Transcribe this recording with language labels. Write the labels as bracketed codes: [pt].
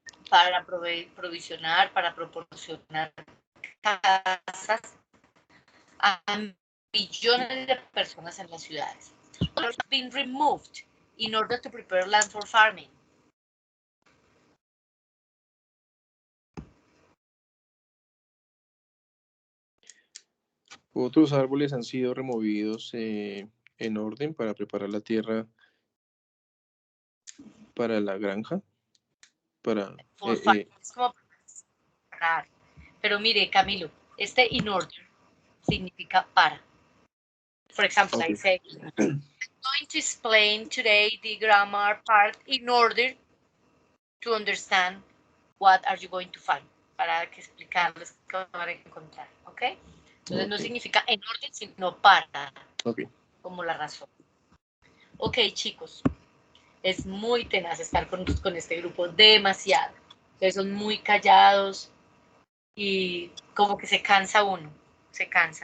[es] Para provisionar, para proporcionar casas a millones de personas en las ciudades. [en] Have been removed in order to prepare land for farming. [es] Otros árboles han sido removidos en orden para preparar la tierra para la granja. Es como preparar. Pero mire, Camilo, in order significa para. [en] For example, I say, I'm going to explain today the grammar part in order to understand what are you going to find. [es] Para que explicarles qué van a encontrar, ¿ok? Entonces no significa en orden, sino para, como la razón. Ok, chicos, es muy tenaz estar con este grupo, demasiado. Ustedes son muy callados y como que se cansa uno, se cansa.